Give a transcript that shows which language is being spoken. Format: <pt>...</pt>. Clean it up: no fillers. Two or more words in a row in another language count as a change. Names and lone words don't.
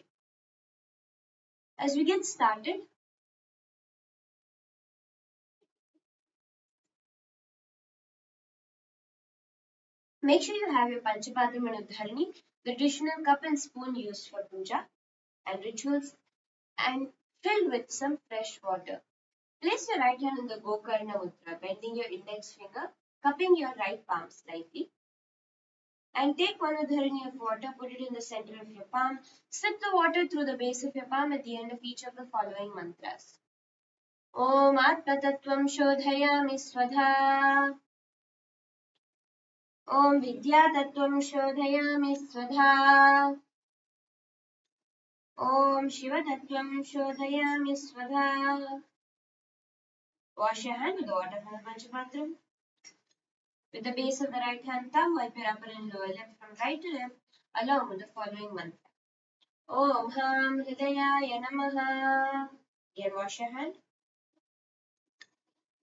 <en>As we get started, make sure you have your Panchapatram and Udharani, the traditional cup and spoon used for puja and rituals, and filled with some fresh water. Place your right hand in the Gokarna Mudra, bending your index finger, cupping your right palm slightly. And take one udharani of water, put it in the center of your palm, slip the water through the base of your palm at the end of each of the following mantras.</en> <sa>ॐ आत्मतत्त्वं शोधयामि स्वधा. ॐ विद्यातत्त्वं शोधयामि स्वधा. ॐ शिवतत्त्वं शोधयामि स्वधा.</sa> <en>Wash your hand with the water from the Panchapatram. With the base of the right hand thumb, wipe your upper and lower lip from right to left, along with the following mantra.</en> <sa>ॐ हं हृदयाय नमः.</sa> <en>Again, wash your hand.</en>